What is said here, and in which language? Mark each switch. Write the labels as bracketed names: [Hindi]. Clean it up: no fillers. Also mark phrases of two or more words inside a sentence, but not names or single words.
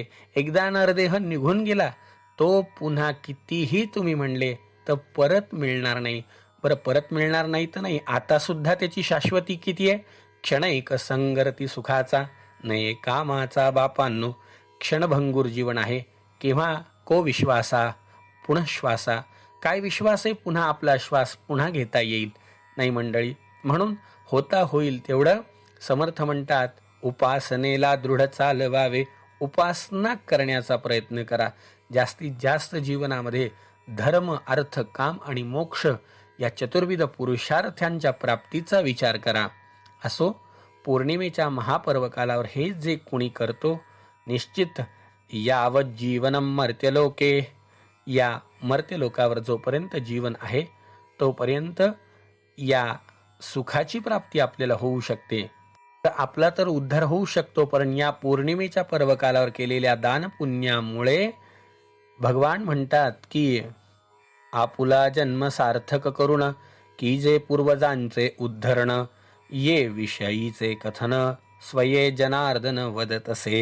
[Marathi] एकदा नरदेह निघून गेला, तो पुन्हा कितीही तुम्ही म्हणले तर परत मिळणार नाही. बरं, परत मिळणार नाही तर नाही, आता सुद्धा त्याची शाश्वती किती आहे? क्षणैक संगरती सुखाचा, नये कामाचा बापांनो. क्षणभंगूर जीवन आहे. केव्हा को विश्वासा पुन्हा श्वासा. काय विश्वास आहे पुन्हा आपला श्वास पुन्हा घेता येईल? नाही मंडळी. म्हणून होता होईल तेवढं, समर्थ म्हणतात, उपासनेला दृढ चालवावे. उपासना करण्याचा प्रयत्न करा. जास्तीत जास्त जीवनामध्ये धर्म, अर्थ, काम आणि मोक्ष या चतुर्विध पुरुषार्थांच्या प्राप्तीचा विचार करा. असो, पौर्णिमेच्या महापर्वकालावर हे जे कोणी करतो, निश्चित [Sanskrit] यावत जीवनम मर्त्यलोके, [Marathi] या मर्त्यलोकावर जोपर्यंत जीवन आहे तोपर्यंत या सुखाची प्राप्ती आपल्याला होऊ शकते. तर आपला तर उद्धार होऊ शकतो, पण या पौर्णिमेच्या पर्वकालावर केलेल्या दानपुण्यामुळे भगवान म्हणतात की आपुला जन्म सार्थक करुण, की जे पूर्वजांचे उद्धरण, ये विषयीचे कथन, स्वये जनार्दन वदत असे.